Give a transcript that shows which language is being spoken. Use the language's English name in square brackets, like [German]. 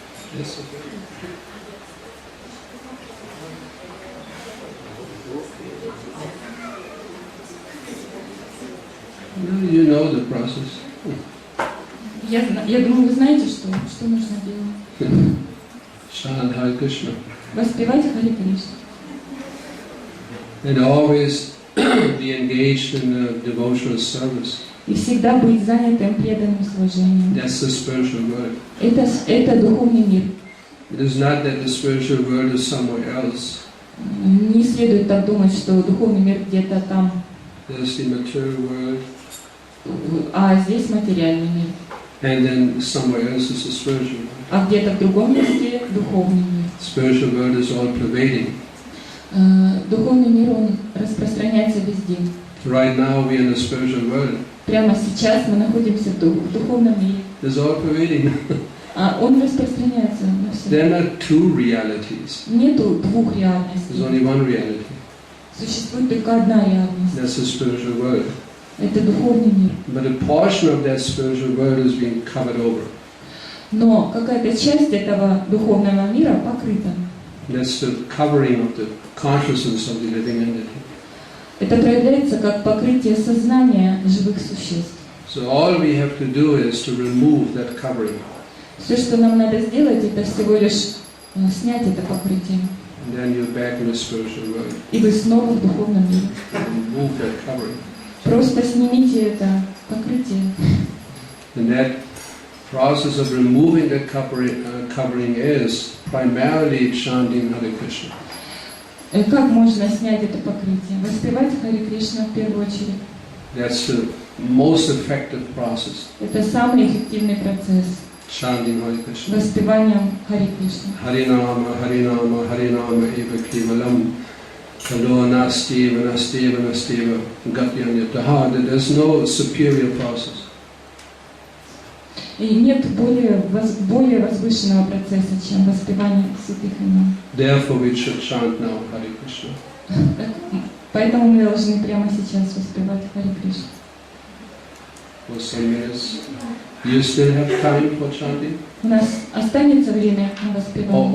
[English] Yes, okay. You know the process. [Russian] Я думаю, вы знаете, что нужно делать. [English] Chant Hare Krishna. [Russian] Воспевать Харе Кришну. [English] And always be engaged in devotional service. [Russian] И всегда быть занятым преданным служением. [English] That's the spiritual world. [Russian] Это духовный мир. [English] It is not that the spiritual world is somewhere else. [Russian] Не следует так думать, что духовный мир где-то там, [English] There's the material world, [Russian] а здесь материальный мир. [English] and then somewhere else is the spiritual world. [Russian] А где-то в другом месте духовный мир. [English] Spiritual world is all pervading. [Russian] Духовный мир, он распространяется везде. [English] Right now we are in the spiritual world. [Russian] Прямо сейчас мы находимся в духовном мире. [English] It's all pervading. [Russian] А он распространяется на все. [English] There are not two realities. [Russian] Нету двух [English] There's [Russian] реальностей. [English] only one reality. [Russian] Существует только одна реальность. [English] That's the spiritual world. [Russian] Это духовный мир. [English] But a portion of that spiritual world is being covered over. [Russian] Но какая-то часть этого духовного мира покрыта. [English] That's the covering of the consciousness of the living entity. [Russian] Это проявляется как покрытие сознания живых существ. [English] So all we have to do is to remove that covering. [Russian] Все, что нам надо сделать, это всего лишь снять это покрытие. [English] And then you're back in the spiritual world. [Russian] И вы снова в духовном мире. [English] Remove that covering. [Russian] Просто снимите это покрытие. [English] And that process of removing that covering is primarily chanting Hare Krishna. [Russian] Как можно снять это покрытие? Воспевать Харе Кришна в первую очередь. [English] That's the most effective process. [Russian] Это самый эффективный процесс. [English] Chanting Hare Krishna. [Russian] Воспеванием Харе Кришны. [Sanskrit] Harinama, Harinama, Harinama eva kevalam. Kalo nastiva, nastiva, nastiva. Gatyanyataha. [English] There's no superior process. [Russian] И нет более возвышенного процесса, чем воспевание святых имен. [English] Therefore we should chant now Hare Krishna. [Russian] Поэтому мы должны прямо сейчас воспевать Харе Кришну. [English] For some minutes. You still have time for chanting? [Russian] У нас останется время на воспевание?